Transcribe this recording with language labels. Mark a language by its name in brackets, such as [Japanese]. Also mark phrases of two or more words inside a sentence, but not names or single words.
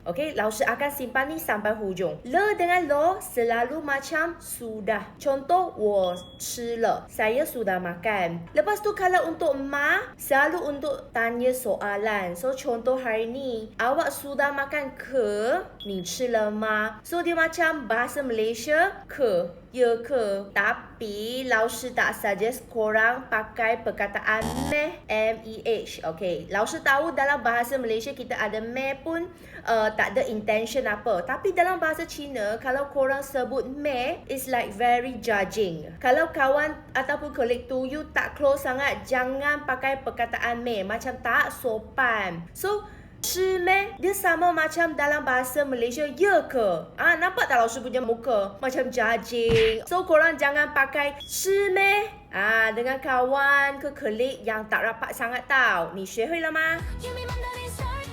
[Malay] Okay, Lao Shi akan simpan ni sampai hujung. Le dengan lo selalu macam sudah. Contoh, [Chinese] 我吃了. [Malay] Saya sudah makan. Lepas tu kalau untuk ma, selalu untuk tanya soalan. So, contoh hari ni, awak sudah makan ke? [Chinese] 你吃了吗? [Malay] So, dia macam bahasa Malaysia ke, ya ke. Tapi Lao Shi tak suggest korang pakai perkataan meh, M-E-H. Okay, Lao Shi tahu dalam bahasa Malaysia kita ada meh pun tak ada intention apa. Tapi dalam bahasa Cina, kalau korang sebut meh, [English] it's like very judging. [Malay] Kalau kawan ataupun colleague tu you tak close sangat, jangan pakai perkataan meh, macam tak sopan. [Chinese] So, 吃咩? [Malay] Dia sama macam dalam bahasa Malaysia, ya ke? Nampak tak Lao Shi punya muka? Macam judging. So, korang jangan pakai [Chinese] 吃咩? [Malay] Dengan kawan ke colleague yang tak rapat sangat tau. [Chinese] 你学会了吗?